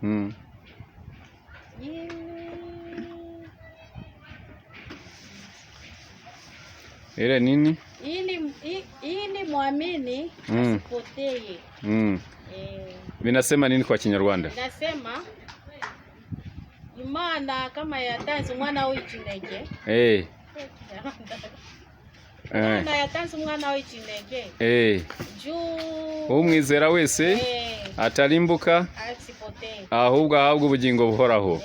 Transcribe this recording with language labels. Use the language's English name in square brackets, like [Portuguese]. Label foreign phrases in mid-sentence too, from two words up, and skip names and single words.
[Swahili] ile nini? Ili muamini asipotee. Vinasema nini kwa Kinyarwanda? [Kinyarwanda] Inasema Imana kama yatanze umwana w'ikinege. Imana yatanze umwana w'ikinege. [Swahili] Juu [Kinyarwanda] umwizera wese atarimbuka [Swahili] asipotee, [Kinyarwanda] ahubwo ahabwa ubugingo buhoraho.